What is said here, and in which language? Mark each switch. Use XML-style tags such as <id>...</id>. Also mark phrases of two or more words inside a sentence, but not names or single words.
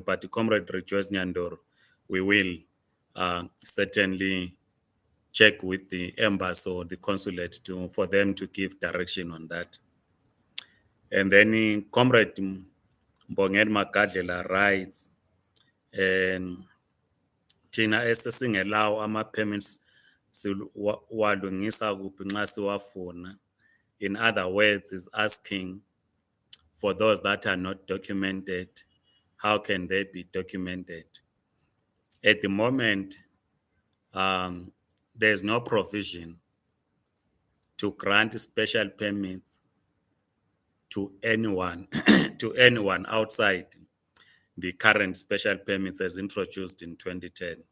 <en>But Comrade Rejoice Nyandor, we will certainly check with the embassy or the consulate for them to give direction on that. And then Comrade Mbongeni Magadlela writes, and</en> <nd>thina esesingelawo ama-permits walungisa kuphi nxa siwafuna.</nd> <en>In other words, is asking for those that are not documented, how can they be documented? At the moment, there's no provision to grant special permits to anyone to anyone outside the current special permits as introduced in 2010.</en>